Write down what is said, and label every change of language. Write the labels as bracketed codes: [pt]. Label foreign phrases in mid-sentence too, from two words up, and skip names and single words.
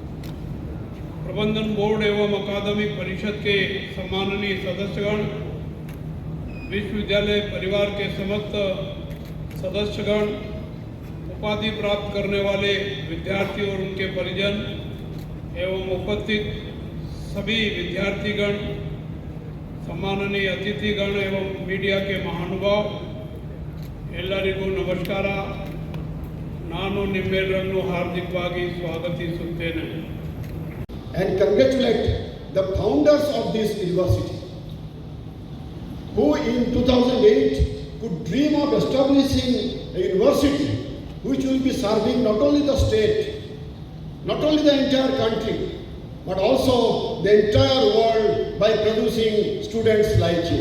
[hi] प्रबंधन बोर्ड एवं अकादमिक परिषद के सम्माननीय सदस्यगण, विश्वविद्यालय परिवार के समस्त सदस्यगण, उपाधि प्राप्त करने वाले विद्यार्थी और उनके परिजन एवं उपस्थित सभी विद्यार्थीगण, सम्माननीय अतिथिगण एवं मीडिया के महानुभाव, [kn] ಎಲ್ಲರಿಗೂ ನಮಸ್ಕಾರ. ನಾನು ನಿಮ್ಮೆಲ್ಲರನ್ನು ಹಾರ್ದಿಕವಾಗಿ ಸ್ವಾಗತಿಸುತ್ತೇನೆ. [en] And congratulate the founders of this university, who in 2008 could dream of establishing a university which will be serving not only the state, not only the entire country, but also the entire world by producing students like you.